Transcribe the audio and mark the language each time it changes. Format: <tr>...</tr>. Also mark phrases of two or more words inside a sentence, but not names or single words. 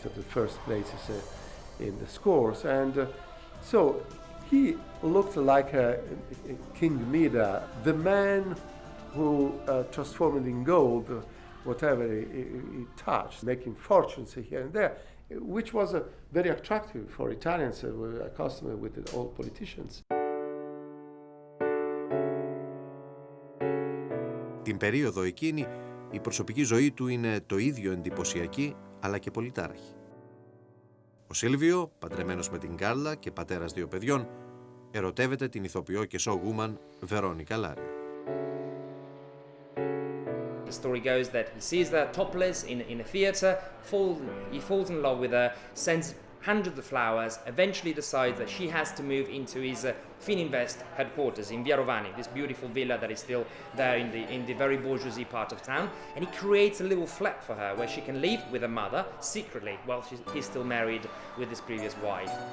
<en>at the first places in the scores, and so he looked like a King Mida, the man who transformed in gold whatever he touched, making fortunes here and there, which was very attractive for Italians who were accustomed with the old politicians.</en> <el>Την περίοδο εκείνη, η προσωπική ζωή του είναι το ίδιο εντυπωσιακή, αλλά και πολυτάραχη. Ο Σίλβιο, παντρεμένος με την Κάρλα και πατέρας 2 παιδιών, ερωτεύεται την ηθοποιό και showwoman Βερόνικα Λάριο.</el> <en>The story goes that he sees her topless in a theatre, he falls in love with her, sends hundreds of flowers, eventually decides that she has to move into his Fininvest headquarters in Via Rovani, this beautiful villa that is still there in the very bourgeoisie part of town, and he creates a little flat for her where she can live with her mother secretly while he's still married with his previous wife.</en>